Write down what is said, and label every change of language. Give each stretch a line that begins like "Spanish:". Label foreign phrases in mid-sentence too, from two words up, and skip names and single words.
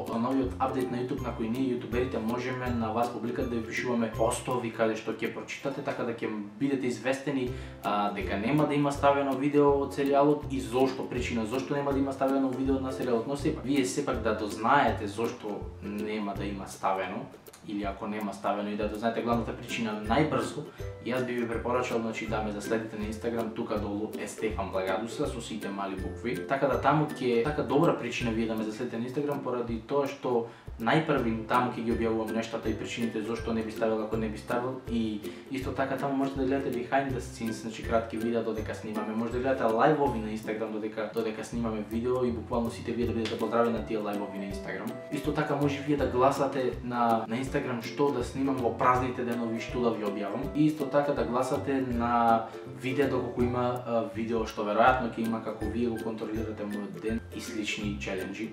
Macedonian: новиот апдейт на YouTube на кој ние јутуберите можеме на вас публиката да ви пишуваме постови каде што ќе прочитате, така да ќе бидете известени дека нема да има ставено видео од серијалот и зошто нема да има ставено видео на серијалот, но сепак вие да дознаете зошто нема да има ставено или ако нема ставено и да знаете главната причина најбрзо, јас би ви препорачал да ме заследите на Инстаграм, тука долу е Стефан Благадуса со сите мали букви. Така да таму ќе така добра причина вие да ме заследите на Инстаграм поради тоа што најпрви таму ќе ги објавувам нештата и причините зошто не би ставил ако не би ставил, и исто така таму можете да гледате
English: behind the scenes,
Macedonian: значи кратки видеа додека снимаме, може да гледате лајвови на Инстаграм додека снимаме видео и буквално сите вие да бидете поздравени на тие лајвови на Инстаграм. Исто така може вие да гласате на Инстаграм што да снимам во празните денови, што да ви објавам, и исто така да гласате на видео доколку има видео што веројатно ќе има како вие го контролирате мојот ден и слични челенџи.